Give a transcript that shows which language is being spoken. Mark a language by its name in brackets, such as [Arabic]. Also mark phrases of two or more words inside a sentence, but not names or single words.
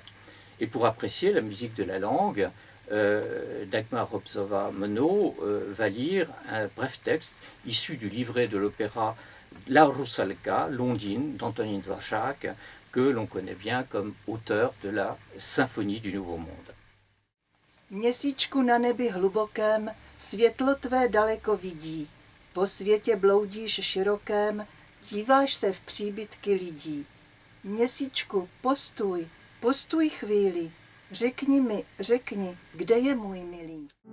[French] Et pour apprécier la musique de la langue, Dagmar Hobzova-Mono va lire un bref texte issu du livret de l'opéra La Rusalka, Londine, d'Antonín Dvořák, que l'on connaît bien comme auteur de la Symphonie du Nouveau Monde. [Czech] Měsíčku na nebi hlubokém, světlo tvé daleko vidí. Po světě bloudíš širokém, díváš se v příbytky lidí. Měsíčku, postůj, postůj chvíli, řekni mi, řekni, kde je můj milý.